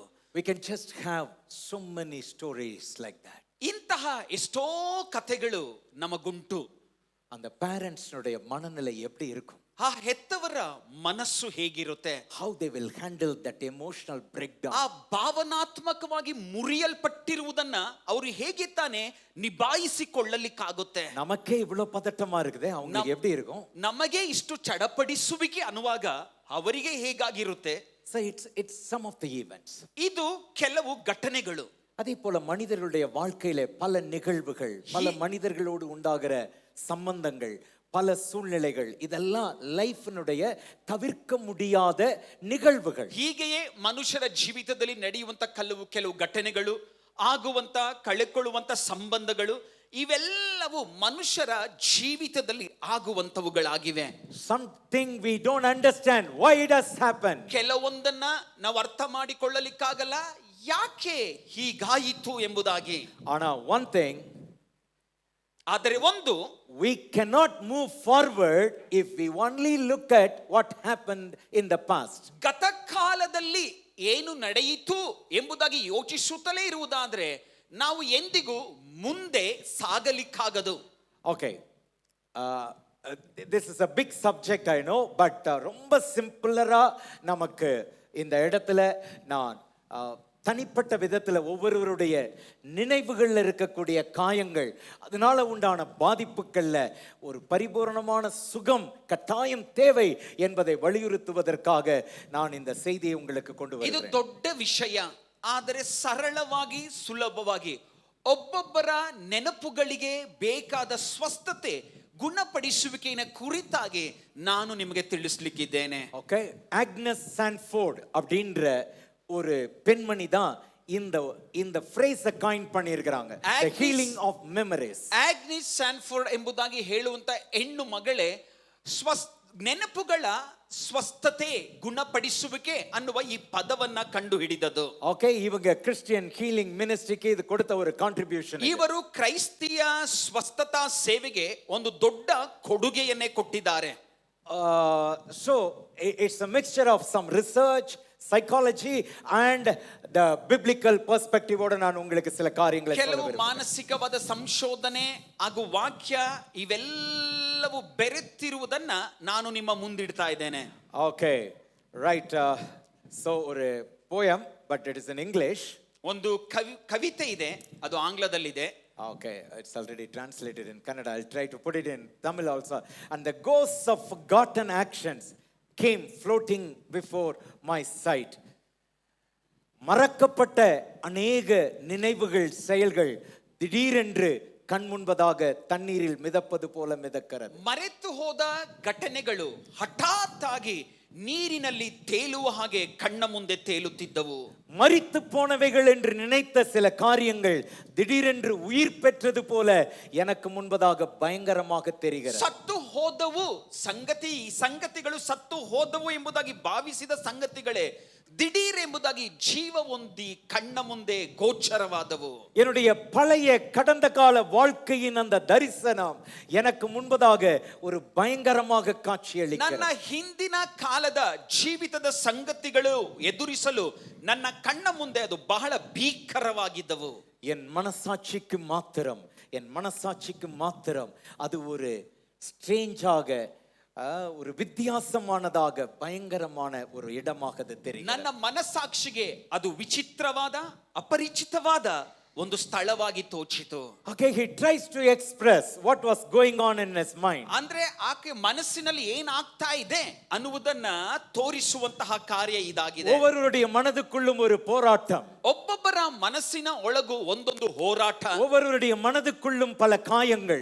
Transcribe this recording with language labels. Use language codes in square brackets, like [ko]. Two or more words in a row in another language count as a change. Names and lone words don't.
[en] We can just have so many stories like that. [kn] ಇಂತಹ ಎಷ್ಟೋ ಕಥೆಗಳು ನಮಗುಂಟು. [ta] அந்த பேரண்ட்ஸ்னுடைய மனநிலை எப்படி இருக்கும், [kn] ಆ ಹೆತ್ತವರ ಮನಸ್ಸು ಹೇಗಿರುತ್ತೆ, [en] how they will handle that emotional breakdown. [kn] ಆ ಭಾವನಾತ್ಮಕವಾಗಿ ಮುರಿಯಲ್ಪಟ್ಟಿರುವುದನ್ನ ಅವರು ಹೇಗೆ ತಾನೇ ನಿಭಾಯಿಸಿಕೊಳ್ಳಲಿಕ್ಕಾಗುತ್ತೆ. [ta] நமக்கே இவ்வளவு பதட்டமா இருக்குதே, அவங்களுக்கு எப்படி இருக்கும்? [kn] ನಮಗೆ ಇಷ್ಟು ಚಡಪಡಿಸುವಿಕೆ ಅನ್ನುವಾಗ ಅವರಿಗೆ ಹೇಗಾಗಿರುತ್ತೆ. [en] So it's some of the events. [kn] ಇದು ಕೆಲವು ಘಟನೆಗಳು. [ta] அதே போல மனிதர்களுடைய வாழ்க்கையில பல நிகழ்வுகள், பல மனிதர்களோடு உண்டாகிற சம்பந்தங்கள், பல சூழ்நிலைகள், இதெல்லாம் லைஃப்னுடைய தவிர்க்க முடியாத நிகழ்வுகள். [kn] ಹೀಗೆಯೇ ಮನುಷ್ಯರ ಜೀವಿತದಲ್ಲಿ ನಡೆಯುವಂತ ಕೆಲವು ಘಟನೆಗಳು, ಆಗುವಂತ ಕಳೆಕೊಳ್ಳುವಂತ ಸಂಬಂಧಗಳು, ಇವೆಲ್ಲವೂ ಮನುಷ್ಯರ ಜೀವಿತದಲ್ಲಿ ಆಗುವಂತವುಗಳಾಗಿವೆ. [en] Something we don't understand why it has happened. [kn] ಕೆಲವೊಂದನ್ನ ನಾವು ಅರ್ಥ ಮಾಡಿಕೊಳ್ಳಲಿಕ್ಕಾಗಲ್ಲ, ಯಾಕೆ ಹೀಗಾಯಿತು ಎಂಬುದಾಗಿ. [en] ಆனா one thing, [kn] ಆದರೆ ಒಂದು, [en] we cannot move forward if we only look at what happened in the past. [kn] ಗತಕಾಲದಲ್ಲಿ ಏನು ನಡೆಯಿತು ಎಂಬುದಾಗಿ ಯೋಚಿಸುತ್ತಲೇ ಇರುವುದಾದ್ರೆ ನಾವು ಎಂದಿಗೂ ಮುಂದೆ ಸಾಗಲಿಕ್ಕಾಗದು. [en] Okay, this is a big subject I know, but [ta] ரொம்ப சிம்பிளரா நமக்கு இந்த இடத்துல நான் தனிப்பட்ட விதத்தில் ஒவ்வொருவருடைய நினைவுகளில் இருக்கக்கூடிய காயங்கள், அதனால உண்டான பாதிப்புகள்ல ஒரு பரிபூரணமான சுகம் கட்டாயம் தேவை என்பதை வலியுறுத்துவதற்காக நான் இந்த செய்தியை உங்களுக்கு கொண்டு [kn] ಇದು [ta] வருகிறேன். [kn] ದೊಡ್ಡ ವಿಷಯ, ಆದರೆ ಸರಳವಾಗಿ ಸುಲಭವಾಗಿ ಒಬ್ಬೊಬ್ಬರ ನೆನಪುಗಳಿಗೆ ಬೇಕಾದ ಸ್ವಸ್ಥತೆ ಗುಣಪಡಿಸುವಿಕೆಯ ಕುರಿತಾಗಿ ನಾನು ನಿಮಗೆ ತಿಳಿಸಲಿಕ್ಕಿದ್ದೇನೆ. [ta] ஓகே, ஆக்னஸ் சான்ஃபோர்ட் அப்படின்ற ஒரு பெண்மணி தான் இந்த [en] phrase coin [ta] பண்ணியிருக்கிறாங்க, [en] the healing of memories. [kn] ಆಗ್ನಿಸ್ ಸ್ಯಾನ್ಫೋರ್ಡ್ ಎಂಬುದಾಗಿ ಹೇಳುವಂತ ಹೆಣ್ಣು ಮಗಳೇ ನೆನಪುಗಳ ಸ್ವಸ್ಥತೆ ಗುಣಪಡಿಸುವಿಕೆ ಅನ್ನುವ ಈ ಪದವನ್ನ ಕಂಡು ಹಿಡಿದದು. ಓಕೆ, ಇವಾಗ [en] Christian healing ministry [kn] ಇದು ಕೊಡುತ್ತ ಒಂದು ಕಾಂಟ್ರಿಬ್ಯೂಷನ್. ಇವರು ಕ್ರೈಸ್ತಿಯ ಸ್ವಸ್ಥತಾ ಸೇವೆಗೆ ಒಂದು ದೊಡ್ಡ ಕೊಡುಗೆಯನ್ನೇ ಕೊಟ್ಟಿದ್ದಾರೆ. So it's a mixture of some research, psychology and the biblical perspective. [ta] ಓಡ ನಾನು உங்களுக்கு சில காரியங்களை சொல்ல [kn] ಕೆಲವು [ta] விரும்புகிறேன். [kn] ಮಾನಸಿಕವಾದ ಸಂಶೋಧನೆ ಹಾಗೂ ವಾಕ್ಯ ಇವೆಲ್ಲವೂ ಬೆರೆತಿರುವುದನ್ನ ನಾನು ನಿಮ್ಮ ಮುಂದಿಡ್ತಾ ಇದ್ದೇನೆ. [en] Okay, right. So ஒரு poem, but it is in English. [kn] ಒಂದು ಕವಿತೆ ಇದೆ, ಅದು ಆಂಗ್ಲದಲ್ಲಿದೆ. [en] Okay, it's already translated in Kannada. I'll try to put it in Tamil also. And the ghosts of forgotten actions came floating before my sight. [ta] மறக்கப்பட்ட அநேக நினைவுகள், செயல்கள் திடீரென்று கண் முன்பதாக தண்ணீரில் மிதப்பது போல மிதக்கிறது. [kn] ಮರೆತು ಹೋದ ಘಟನೆಗಳು ಹಠಾತ್ ಆಗಿ ನೀರಿನಲ್ಲಿ ತೇಲುವ ಹಾಗೆ ಕಣ್ಣ ಮುಂದೆ ತೇಲುತ್ತಿದ್ದವು. [ta] மரித்து போனவைகள் என்று நினைத்த சில காரியங்கள் திடீரென்று உயிர் பெற்றது போல எனக்கு முன்பதாக பயங்கரமாக தெரிகிறது. [kn] ಸತ್ತು ಹೋದವು ಸಂಗತಿಗಳು ಸತ್ತು ಹೋದವು ಎಂಬುದಾಗಿ ಭಾವಿಸಿದ ಸಂಗತಿಗಳೇ திடீர் ಎಂಬುದಾಗಿ ಜೀವ ಹೊಂದಿ ಕಣ್ಣ ಮುಂದೆ ಗೋಚರವಾದವು. [ta] என்னுடைய பழைய கடந்த கால வாழ்க்கையின் அந்த தரிசனம் எனக்கு முன்பதாக ஒரு பயங்கரமாக காட்சியளிக்கிறது. [kn] ನನ್ನ ಹಿಂದಿನ ಕಾಲದ ಜೀವಿತದ ಸಂಗತಿಗಳು ಎದುರಿಸಲು ನನ್ನ ಕಣ್ಣ ಮುಂದೆ ಅದು ಬಹಳ ಭೀಕರವಾಗಿದ್ದವು. [ta] என் மனசாட்சிக்கு மாத்திரம் அது ஒரு ஸ்ட்ரேஞ்சாக, ஒரு வித்தியாசமானதாக, பயங்கரமான ஒரு இடமாக அது தெரியும். [kn] ನನ್ನ ಮನಸ್ಸಾಕ್ಷಿಗೆ ಅದು ವಿಚಿತ್ರವಾದ, ಅಪರಿಚಿತವಾದ ಒಂದು ಸ್ಥಳವಾಗಿ ತೋಚಿತು. [en] Okay, he tries to express what was going on in his mind. [kn] ಅಂದ್ರೆ ಆಕೆ ಮನಸ್ಸಿನಲ್ಲಿ ಏನಾಗ್ತಾ ಇದೆ ಅನ್ನುವುದನ್ನ ತೋರಿಸುವಂತಹ ಕಾರ್ಯ ಇದಾಗಿದೆ. [ta] ஒவ்வொருவருடைய மனதுக்குள்ளும் ஒரு போராட்டம், [kn] ಒಬ್ಬೊಬ್ಬರ ಮನಸ್ಸಿನ ಒಳಗೂ ಒಂದೊಂದು ಹೋರಾಟ, [ta] ஒவ்வொருவருடைய மனதுக்குள்ளும் பல காயங்கள்,